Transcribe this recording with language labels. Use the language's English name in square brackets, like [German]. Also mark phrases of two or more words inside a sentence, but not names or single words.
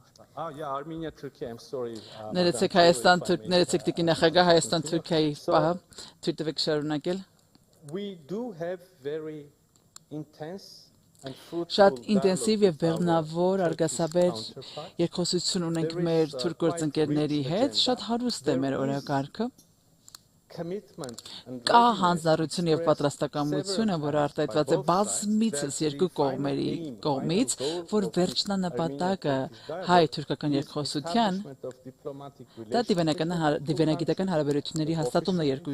[English] Yeah, Armenia, Turkey, I'm sorry. [Armenian] Ներեցեք Հայաստան, ներեցեք տիկին նախագահ Հայաստան Թուրքիայի պահը թույլ տվեք շարունակել։ [English] We do have very intense and [Armenian] Շատ [English] fruitful [Armenian] ինտենսիվ եւ բեղմնավոր արգասաբեր [English] counterparts. [Armenian] երկխոսություն ունենք մեր թուրք գործընկերների հետ, շատ հարուստ է մեր օրակարգը։ Կա հանձնառություն եւ պատրաստակամությունը, որը արտահայտված է բազմիցս երկու կողմերի կողմից, որ վերջնանպատակը հայ-թուրքական երկխոսության դա դիվանագիտական հարաբերությունների հաստատումն է երկու